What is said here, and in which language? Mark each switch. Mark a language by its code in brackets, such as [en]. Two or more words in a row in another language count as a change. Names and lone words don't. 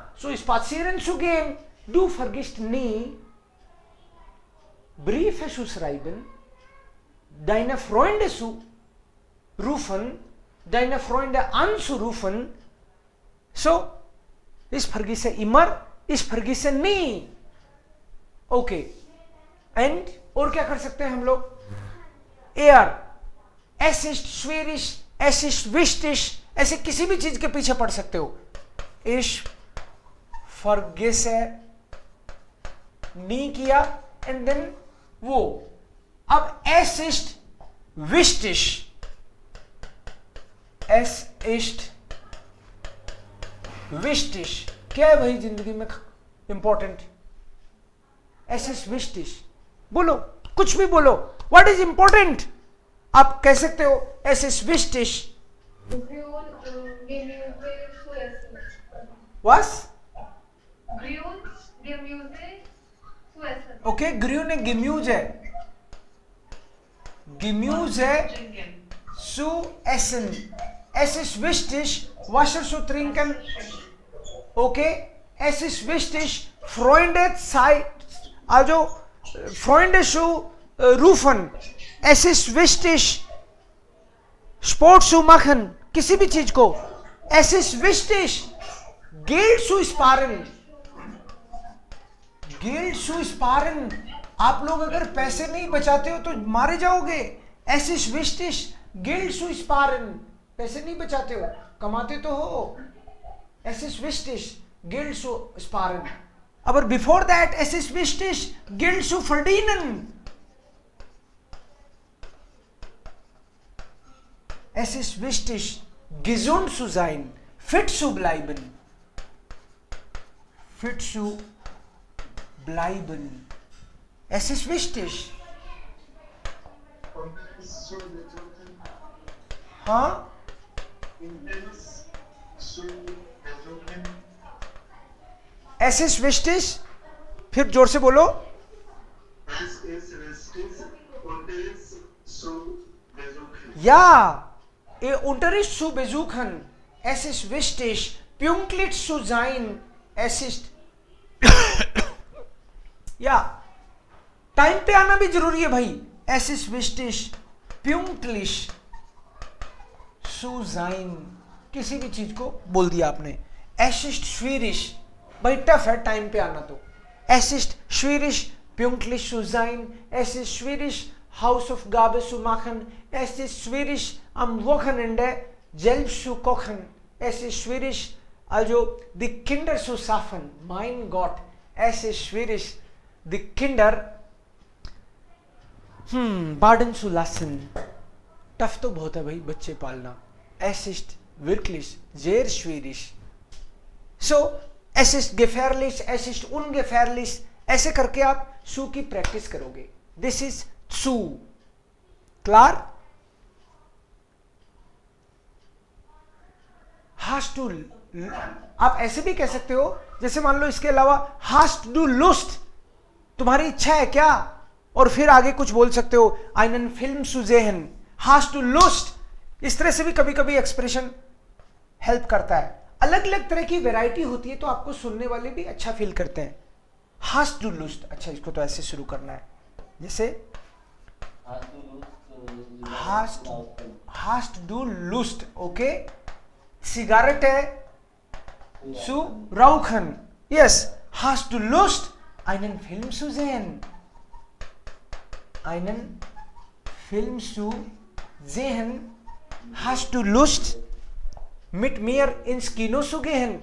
[de] So spazieren zu gehen, du vergisst nie Briefe zu schreiben, deine Freunde zu rufen, deine Freunde anzurufen. So, ich vergesse immer, ich vergesse nie. [en] Okay. And [hi] और क्या कर सकते हैं हम लोग? एयर, [de] es ist schwierig, es ist wichtig, [hi] ऐसे किसी भी चीज के पीछे पढ़ सकते हो. [de] Ich vergesse nie किया [en] and then [de] वो. अब es ist wichtig, es ist wichtig, [hi] क्या है भाई जिंदगी में इंपॉर्टेंट? [de] es ist wichtig, [hi] बोलो, कुछ भी बोलो. [en] What is important? [hi] आप कह सकते हो [de] es ist wichtig. Grün, Gemüse zu essen. Was? Grün, Gemüse zu essen. Okay, grüne Gemüse. Gemüse zu essen. Es ist wichtig, Wasser zu trinken. Okay, es ist wichtig, Freunde also Freunde zu rufen. Es ist wichtig, Sport zu machen, [hi] किसी भी चीज को. [de] Es ist wichtig, Geld zu sparen. Geld zu sparen. [hi] आप लोग अगर पैसे नहीं बचाते हो तो मारे जाओगे. [de] Es ist wichtig, Geld zu sparen. [hi] पैसे नहीं बचाते हो, कमाते तो हो. [de] Es ist wichtig, Geld zu sparen. [en] Aber before that, [de] es ist wichtig, Geld zu verdienen. Es ist wichtig, gesund zu sein, fit zu bleiben. Fit zu bleiben. Es ist wichtig. हाँ? Es ist wichtig. [hi] फिर जोर से बोलो. [de] Ja, Unterricht zu besuchen. Es ist wichtig, pünktlich zu sein. Es ist [hi] या टाइम पे आना भी जरूरी है भाई. [de] Es ist wichtig, pünktlich zu sein. [hi] किसी भी चीज को बोल दिया आपने. [de] Es ist schwierig, [hi] भाई टफ है टाइम पे आना तो. [de] Es ist schwierig, pünktlich zu sein. Es ist schwierig, Hausaufgabe zu machen. Es ist schwierig, am Wochenende selbst zu kochen. Es ist schwierig, also die Kinder zu schaffen. Mein Gott, es ist schwierig, die Kinder baden zu lassen. [hi] टफ तो बहुत है भाई बच्चे पालना. [de] Es ist wirklich sehr schwierig. So, es ist gefährlich, es ist ungefährlich. [hi] ऐसे करके आप सु की प्रैक्टिस करोगे. [en] This is [de] zu. Klar? Hast du, [hi] आप ऐसे भी कह सकते हो, जैसे मान लो इसके अलावा [de] hast du Lust, [hi] तुम्हारी इच्छा है क्या, और फिर आगे कुछ बोल सकते हो [de] einen Film zu sehen. Hast du Lust. [hi] इस तरह से भी कभी कभी एक्सप्रेशन हेल्प करता है. अलग अलग तरह की वैरायटी होती है तो आपको सुनने वाले भी अच्छा फील करते हैं. [de] Hast du Lust. [hi] अच्छा, इसको तो ऐसे शुरू करना है, जैसे [de] hast du Lust. ओके, सिगारेट है zu rauchen. Yes, hast du Lust, einen Film zu sehen. Einen Film zu sehen. Hast du Lust, mit mir ins Kino zu gehen?